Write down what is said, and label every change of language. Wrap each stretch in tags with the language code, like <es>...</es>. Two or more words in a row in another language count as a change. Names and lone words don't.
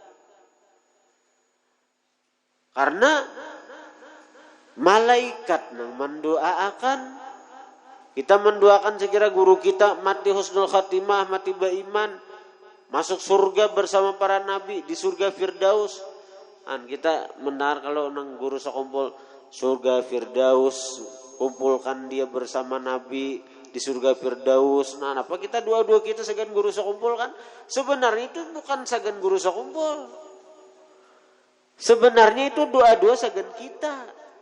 <id>Karena malaikat yang mendoakan, kita mendoakan sekira guru kita mati</id> <ar>حسن الخاتمة,</ar> <id>mati beriman, masuk surga bersama para nabi di surga Firdaus. Kita mendengar kalau nang guru sekumpul surga Firdaus, kumpulkan dia bersama nabi di surga Firdaus. Nah, apa kita dua-dua kita sagan guru sekumpul kan? Sebenarnya itu bukan sagan guru sekumpul. Sebenarnya itu doa-doa sagan kita.</id>